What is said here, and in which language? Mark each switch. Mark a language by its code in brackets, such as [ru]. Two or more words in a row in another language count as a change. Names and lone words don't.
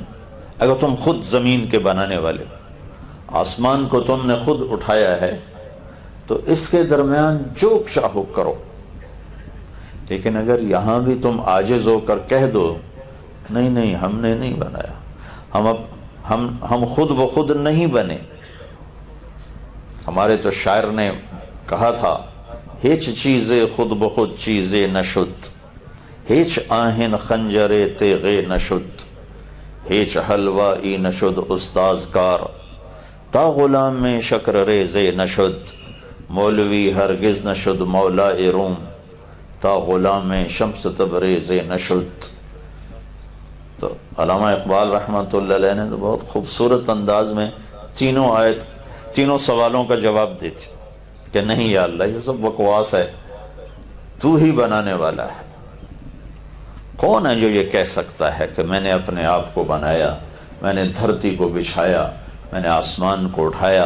[ur] اگر تم خود زمین کے بنانے والے، آسمان کو تم نے خود اٹھایا ہے، تو اس کے درمیان جو چاہو کرو، لیکن اگر یہاں بھی تم عاجز ہو کر کہہ دو نہیں نہیں ہم نے نہیں بنایا، ہم خود بخود نہیں بنے، ہمارے تو شاعر نے کہا تھا، [fa] ہیچ چیزیں خود بخود چیزیں نشد، ہیچ آہن خنجر تیغے نشد، ہیچ حلوائی نشد استاز کار، تا غلام میں شکر ریزے نشد، مولوی ہرگز نشد مولا روم، تا غلام شمس تبریز نشد۔ [ur] تو علامہ اقبال رحمۃ اللہ علیہ نے تو بہت خوبصورت انداز میں تینوں سوالوں کا جواب دیتے کہ نہیں یا اللہ، یہ سب بکواس ہے، تو ہی بنانے والا ہے۔ کون ہے جو یہ کہہ سکتا ہے کہ میں نے اپنے آپ کو بنایا، میں نے دھرتی کو بچھایا، میں نے آسمان کو اٹھایا؟